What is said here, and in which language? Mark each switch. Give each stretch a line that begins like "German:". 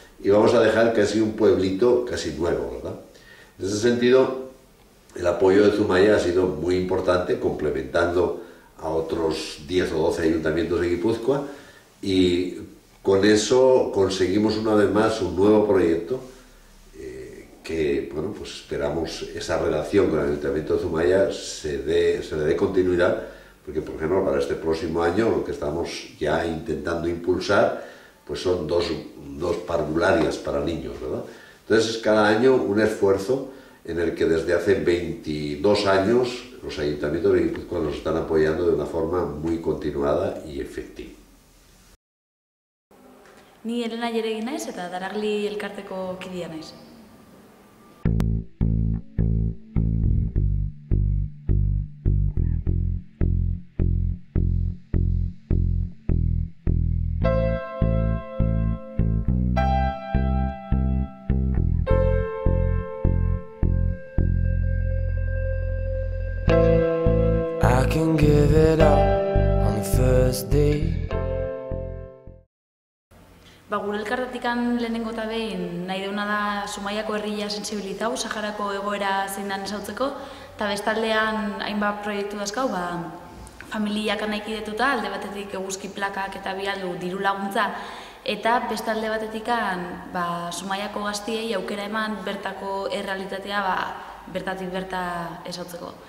Spanish: Y vamos a dejar casi un pueblito casi nuevo, ¿verdad? En ese sentido, el apoyo de Zumaya ha sido muy importante, complementando a otros 10 o 12 ayuntamientos de Guipúzcoa, y con eso conseguimos una vez más un nuevo proyecto que, bueno, pues esperamos esa relación con el Ayuntamiento de Zumaya se le dé continuidad, porque, por ejemplo, para este próximo año lo que estamos ya intentando impulsar pues son dos parvularias para niños, ¿verdad? Entonces es cada año un esfuerzo en el que desde hace 22 años los ayuntamientos de Guipúzcoa nos están apoyando de una forma muy continuada y efectiva.
Basque: Ni Elena Jeregi naiz eta Daragli elkarteko kidea naiz.
English: I can give it up on the first day.
Basque: Gure elkartetikan lehenengo eta behin nahi deuna da Zumaiako herria sensibilizau, Saharako egoera zein dan esautzeko, eta bestaldean hainbat proiektu dazkau, familiak anaikidetuta, alde batetik eguzki plakak eta bialdu diru laguntza, eta bestalde batetikan Zumaiako gaztiei aukera eman bertako errealitatea bertatik berta esautzeko.